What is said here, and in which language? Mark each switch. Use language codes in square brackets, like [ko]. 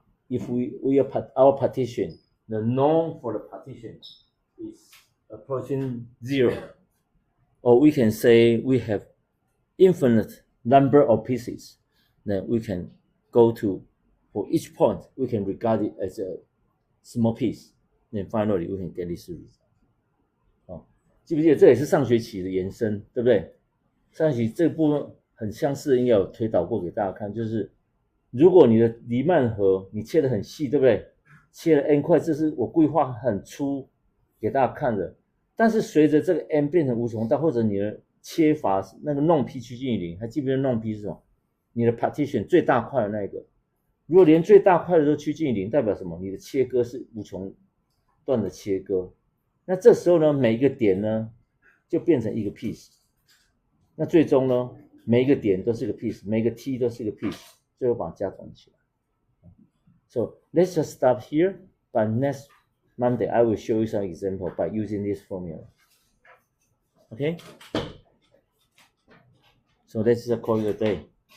[en] if our partition, the norm for the partition is approaching 0, or we can say we have infinite number of pieces, then we can go to, for each point, we can regard it as a small piece. Then finally we can get this result. [zh] 记不记得这也是上学期的延伸，对不对？上学期这部分很相似，应该有推导过给大家看，就是如果你的黎曼河你切得很细，对不对？切了 n 块，这是我故意画很粗给大家看的。但是随着这个 n 变成无穷大，或者你的切法那个弄 p 趋近于0，还记不记得弄 p 是什么？你的 partition 最大块的那个，如果连最大块的都趋近于0，代表什么？你的切割是无穷段的切割。那这时候呢，每一个点呢就变成一个 piece。那最终呢，每一个点都是个 piece， 每一个 t 都是一个 piece， 最后把它加总起来。 [en] So let's just stop here. But next Monday, I will show you some example by using this formula. Okay? So let's just call it a day.